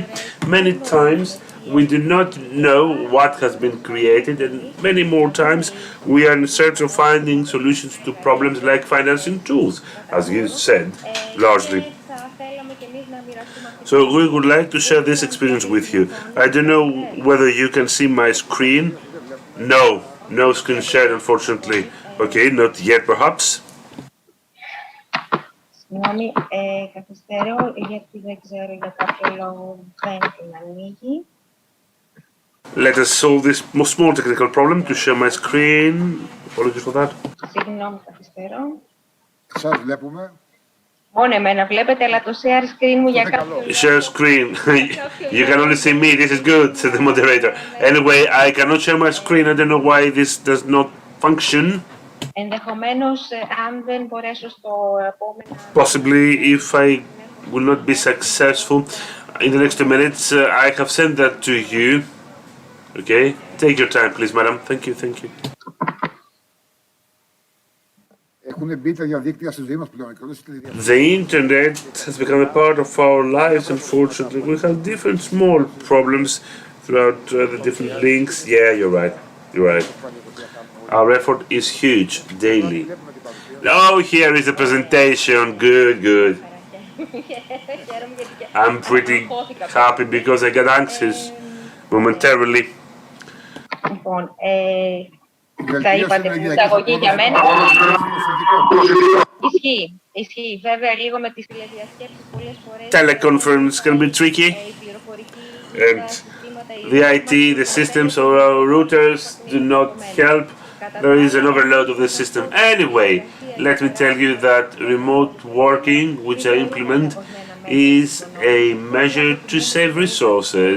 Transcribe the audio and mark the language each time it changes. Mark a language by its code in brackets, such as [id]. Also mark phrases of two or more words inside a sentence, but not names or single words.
[en] Many times we do not know what has been created, and many more times we are in search of finding solutions to problems like financing tools, as you said, largely. So we would like to share this experience with you. I don't know whether you can see my screen. No screen shared, unfortunately. Okay, not yet perhaps. [el] Συγγνώμη, καθυστερώ γιατί δεν ξέρω για κάποιο λόγο δεν την ανοίγει. [en] Let us solve this small technical problem to share my screen. Apologies for that. [el] Συγγνώμη, καθυστερώ. Σας βλέπουμε. Μόνο εμένα βλέπετε, αλλά το [en] share screen [el] μου για κάποιο λόγο. [en] Share screen. You can only see me. This is good, said the moderator. Anyway, I cannot share my screen. I don't know why this does not function. [el] Ενδεχομένως, αν δεν μπορέσω στο επόμενο... [en] Possibly, if I will not be successful in the next 2 minutes, I have sent that to you. Okay? Take your time, please, madam. Thank you, thank you. [el] Έχουν μπει τα διαδίκτυα στη ζωή μας πλέον. [en] The internet has become a part of our lives, unfortunately. We have different small problems throughout the different links. Yeah, you're right. You're right. Our effort is huge daily. Oh, here is the presentation. Good, good. I'm pretty happy because I got anxious momentarily. [el] Λοιπόν, θα είπατε την εισαγωγή για μένα. Ισχύει, ισχύει. Βέβαια, λίγο με τις τηλεδιασκέψεις πολλές φορές... [en] Teleconference can be tricky. And the IT, the systems or our routers do not help. There is an overload of the system. Anyway, let me tell you that remote working, which I implement, is a measure to save resources.